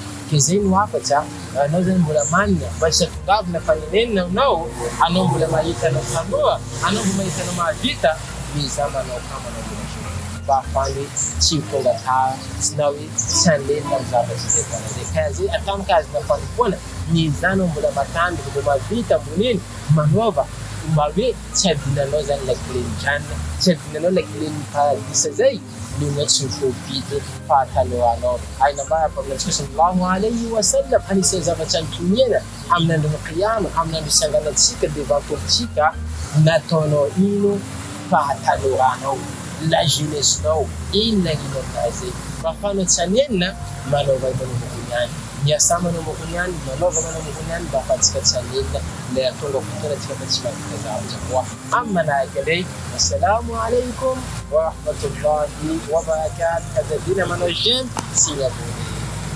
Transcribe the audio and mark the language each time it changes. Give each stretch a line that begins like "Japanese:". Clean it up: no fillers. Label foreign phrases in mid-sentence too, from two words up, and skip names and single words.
Malagasy: Ke zay no afatsy anao zany mbola manina mba tsy hatongavina fanenenina anao mbola mahita anao tanoa, anao mbola mahita anao mahavita, miza manao kamanao mbola mba ahafahany tsy tonga tara sy na hoe tsy hanenina amin'ny zavatra zay tana zay. Kaya zay atao mikazona fanompoana, mizanao mbola matanjaka mbola mahavita amboniny manaova mba hoe tsy adinanao zany
French: la clé-
Malagasy: ny janona, tsy adinanao
French: la clé-
Malagasy: ny paradisa zay no tsy mifoapity fahatalohanao. Aina mba amin'antsika
Arabic: sallallahu alayhi wa sallam
Malagasy: anisan'ny zavatra nitomena amin'ny andron'ny qiyama, amin'ny andro isanganantsika devantoantsika, nataonao ino fahatalohanao,
French: la jeunesse-
Malagasy: nao, inona ino aminazy. Mba afahanao tsy hanenina, manaova manomboka niany, miasa manomboka niany, manaova manomboka niany mba afahantsika tsy hanenina ilay atonga fotoana tsika fa tsy mahita zavatra koa. Amin'ny manahaka indray,
Arabic: assalamu alaikum wa rahmatullahi wa barakatuh.
Malagasy: Hazardina manao
French: j'aime, signe abonné.